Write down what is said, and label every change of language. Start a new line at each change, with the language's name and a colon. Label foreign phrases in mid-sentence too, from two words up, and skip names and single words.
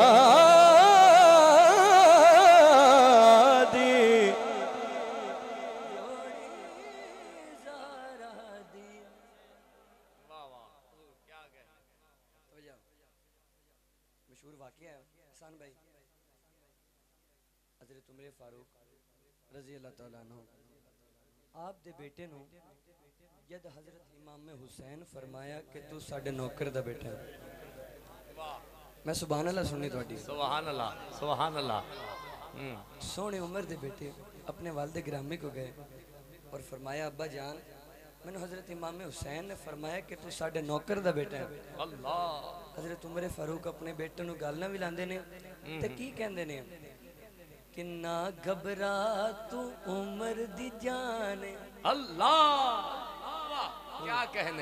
Punjabi: مشہور واقعہ اے حسن بھائی حضرت عمر فاروق
Arabic: رضي الله تعالى عنه
Punjabi: آپ دے پتر نوں جد حضرت امام حسین فرمایا کہ توں ساڈے نوکر دا پتر ایں. میں
Arabic: سبحان الله
Punjabi: سننی تہاڈی
Arabic: سبحان الله سبحان الله.
Punjabi: سوہنے عمر دے بیٹے اپنے والد گرامی کول گئے اور فرمایا ابا جان میں نوں حضرت امام حسین نے فرمایا کہ توں ساڈے نوکر دا بیٹا ایں. अल्लाह حضرت عمر فاروق اپنے بیٹے نوں گلاں وی لاندے نے تے کی کہندے نے کہ نہ گھبرا توں عمر دی جان
Urdu: اللہ کیا کہنے